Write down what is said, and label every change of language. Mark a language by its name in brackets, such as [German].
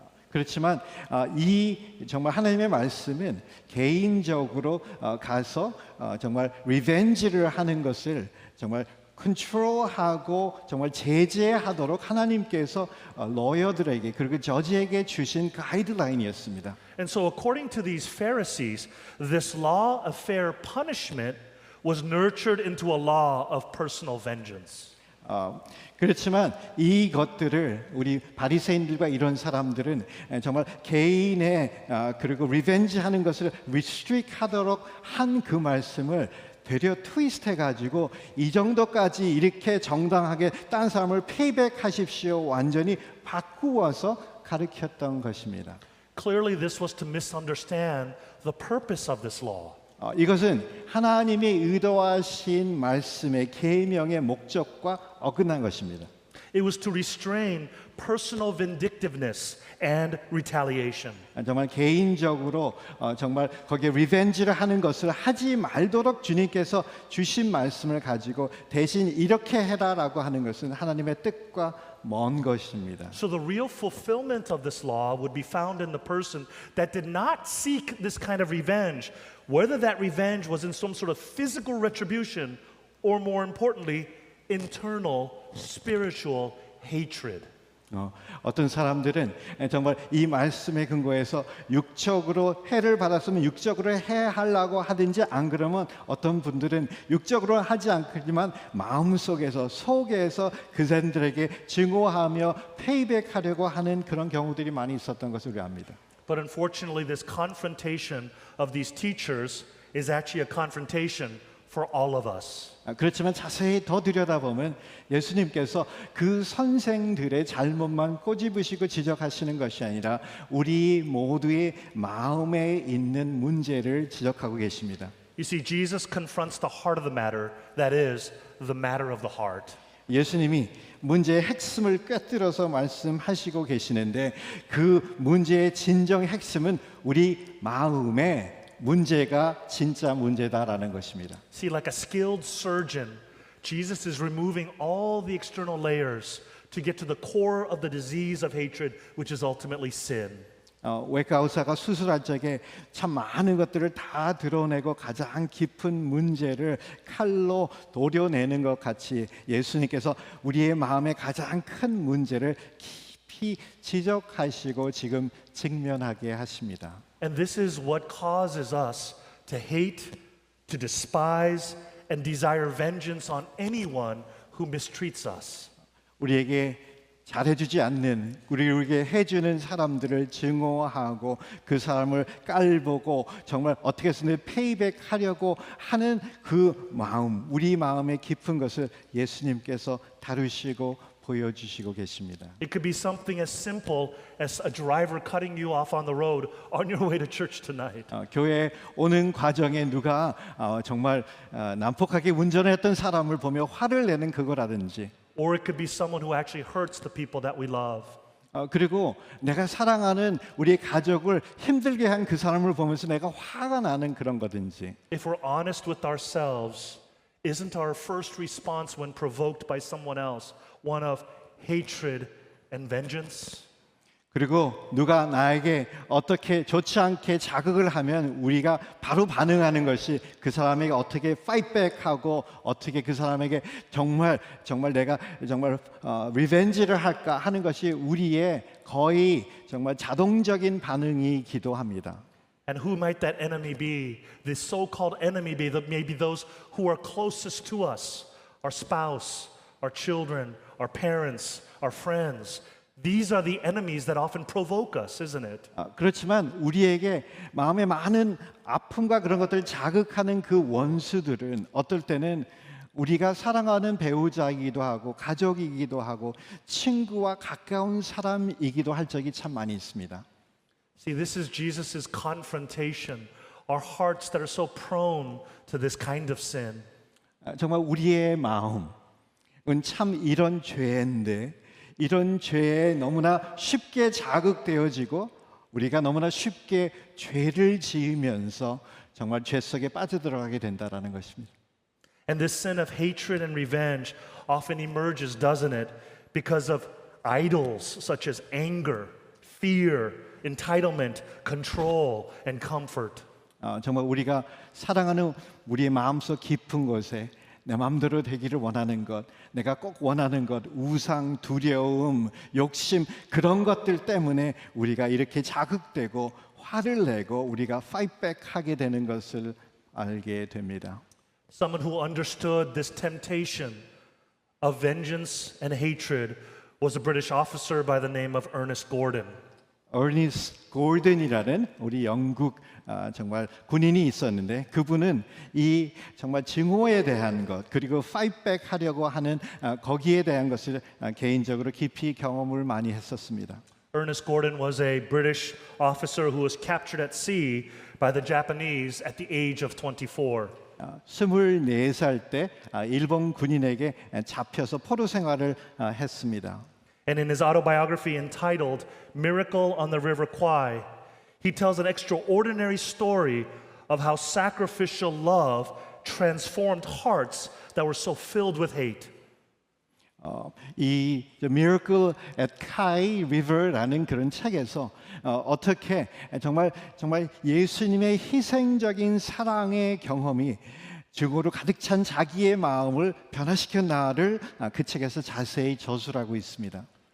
[Korean] 그렇지만 이 정말 하나님의 말씀은 개인적으로 가서 정말 리벤지를 하는 것을 정말 컨트롤하고 정말 제재하도록 하나님께서 러여들에게 그리고 저지에게 주신 가이드라인이었습니다. [English] And so according to these Pharisees, this law of fair punishment was nurtured into a law of personal vengeance. [Korean] 그렇지만 이것들을 우리 바리새인들과 이런 사람들은 정말 개인의 그리고 리벤지 하는 것을 리스트릭 하도록 한 그 말씀을 되려 트위스트 해가지고 이 정도까지 이렇게 정당하게 딴 사람을 페이백하십시오 완전히 바꾸어서 가르쳤던 것입니다. [English] Clearly this was to misunderstand the purpose of this law. [Korean] 이것은 하나님이 의도하신 말씀의 계명의 목적과 어긋난 것입니다. [English] It was to restrain personal vindictiveness and retaliation. [Korean] 정말 개인적으로 정말 거기에 리벤지를 하는 것을 하지 말도록 주님께서 주신 말씀을 가지고 대신 이렇게 해라라고 하는 것은 하나님의 뜻과 먼 것입니다. [English] So the real fulfillment of this law would be found in the person that did not seek this kind of revenge, whether that revenge was in some sort of physical retribution or more importantly, internal spiritual hatred. [Korean] 어떤 사람들은 정말 이 말씀에 근거해서 육적으로 해를 받았으면 육적으로 해하려고 하든지 안 그러면 어떤 분들은 육적으로 하지 않지만 마음속에서 속에서 그 사람들에게 증오하며 페이백하려고 하는 그런 경우들이 많이 있었던 것을 우리 압니다. [English] But unfortunately, this confrontation of these teachers is actually a confrontation for all of us. [Korean] 그렇지만 자세히 더 들여다보면 예수님께서 그 선생들의 잘못만 꼬집으시고 지적하시는 것이 아니라 우리 모두의 마음에 있는 문제를 지적하고 계십니다. [English] You see, Jesus confronts the heart of the matter, that is, the matter of the heart. [Korean] 예수님이 문제의 핵심을 꿰뚫어서 말씀하시고 계시는데 그 문제의 진정 핵심은 우리 마음의 문제가 진짜 문제다라는 것입니다. [English] See, like a skilled surgeon, Jesus is removing all the external layers to get to the core of the disease of hatred, which is ultimately sin. [Korean] 외과 의사가 수술할 적에 참 많은 것들을 다 드러내고 가장 깊은 문제를 칼로 도려내는 것 같이 예수님께서 우리의 마음의 가장 큰 문제를 깊이 지적하시고 지금 직면하게 하십니다. [English] And this is what causes us to hate, to despise, and desire vengeance on anyone who mistreats us. [Korean] 우리에게 잘해주지 않는 우리에게 해주는 사람들을 증오하고 그 사람을 깔보고 정말 어떻게 해서든 페이백하려고 하는 그 마음 우리 마음의 깊은 것을 예수님께서 다루시고 보여주시고 계십니다. [English] It could be something as simple as a driver cutting you off on the road on your way to church tonight. [Korean] 교회 오는 과정에 누가 정말 난폭하게 운전을 했던 사람을 보며 화를 내는 그거라든지 [English] Or it could be someone who actually hurts the people that we love. [Korean] 그리고 내가 사랑하는 우리의 가족을 힘들게 한 그 사람을 보면서 내가 화가 나는 그런 거든지 [English] If we're honest with ourselves, isn't our first response when provoked by someone else one of hatred and vengeance? [Korean] 그리고 누가 나에게 어떻게 좋지 않게 자극을 하면 우리가 바로 반응하는 것이 그 사람에게 어떻게 파이트백하고 어떻게 그 사람에게 정말 내가 정말 리벤지를 할까 하는 것이 우리의 거의 정말 자동적인 반응이기도 합니다. [English] And who might that enemy be? The so-called enemy be maybe those who are closest to us, our spouse, our children, our parents, our friends. These are the enemies that often provoke us, isn't it? [Korean] 그렇지만 우리에게 마음에 많은 아픔과 그런 것들을 자극하는 그 원수들은 어떨 때는 우리가 사랑하는 배우자이기도 하고 가족이기도 하고 친구와 가까운 사람이기도 할 적이 참 많이 있습니다. [English] See, this is Jesus' confrontation. Our hearts that are so prone to this kind of sin. [Korean] 정말 우리의 마음 참 이런 죄인데 이런 죄에 너무나 쉽게 자극되어지고 우리가 너무나 쉽게 죄를 지으면서 정말 죄 속에 빠져들어가게 된다라는 것입니다. [English] And this sin of hatred and revenge often emerges, doesn't it? Because of idols such as anger, fear, entitlement, control, and comfort. [Korean] 정말 우리가 사랑하는 우리의 마음속 깊은 곳에 내 마음대로 되기를 원하는 것, 내가 꼭 원하는 것, 우상, 두려움, 욕심 그런 것들 때문에 우리가 이렇게 자극되고 화를 내고 우리가 [English] fight back [Korean] 하게 되는 것을 알게 됩니다. [English] Someone who understood this temptation of vengeance and hatred was a British officer by the name of Ernest Gordon. [Korean] 어니스트 골든이라는 우리 영국 정말 군인이 있었는데 그분은 이 정말 증오에 대한 것 그리고 파이트백 하려고 하는 거기에 대한 것을 개인적으로 깊이 경험을 많이 했었습니다. [English] Ernest Gordon was a British officer who was captured at sea by the Japanese at the age of 24. [Korean] 24살 때 일본 군인에게 잡혀서 포로 생활을 했습니다. [English] And in his autobiography entitled Miracle on the River Kwai, he tells an extraordinary story of how sacrificial love transformed hearts that were so filled with hate. [Korean] 이 Miracle at Kai River라는 그런 책에서 어떻게 정말 예수님의 희생적인 사랑의 경험이 증오로 가득 찬 자기의 마음을 변화시켰나를 그 책에서 자세히 저술하고 있습니다.